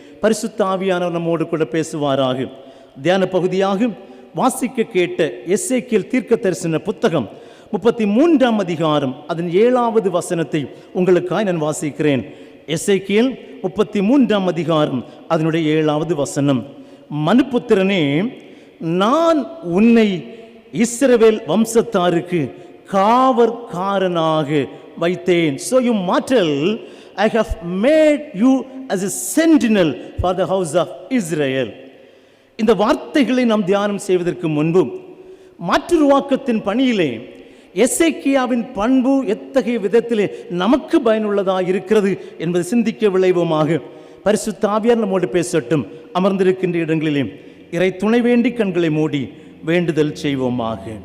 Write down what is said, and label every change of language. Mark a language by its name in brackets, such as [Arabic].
[Tamil] பரிசுத்த ஆவியானவர் நம்மோடு கூட பேசுவாராக. தியான பகுதியாக வாசிக்க கேட்ட எசேக்கியேல் தீர்க்க தரிசன புத்தகம் 33 அதிகாரம் அதன் 7வது வசனத்தை உங்களுக்காய் நான் வாசிக்கிறேன். எசேக்கியேல் 33 அதிகாரம் அதனுடைய 7வது வசனம். மனுபுத்திரனே, நான் உன்னை இஸ்ரவேல் வம்சத்தாருக்கு காவற்காரனாக வைத்தேன். [English] So you mortal, I have made you as a sentinel for the house of Israel. [Tamil] இந்த வார்த்தைகளை நாம் தியானம் செய்வதற்கு முன்பு மாற்றுருவாக்கத்தின் பணியிலே எசேக்கியாவின் பண்பு எத்தகைய விதத்திலே நமக்கு பயனுள்ளதாக இருக்கிறது என்பது சிந்திக்க விளைவுமாக பரிசுத்த ஆவியார் நம்மோடு பேசட்டும். அமர்ந்திருக்கின்ற இடங்களிலே இறை துணை வேண்டி கண்களை மூடி வேண்டுதல் செய்வோமாக.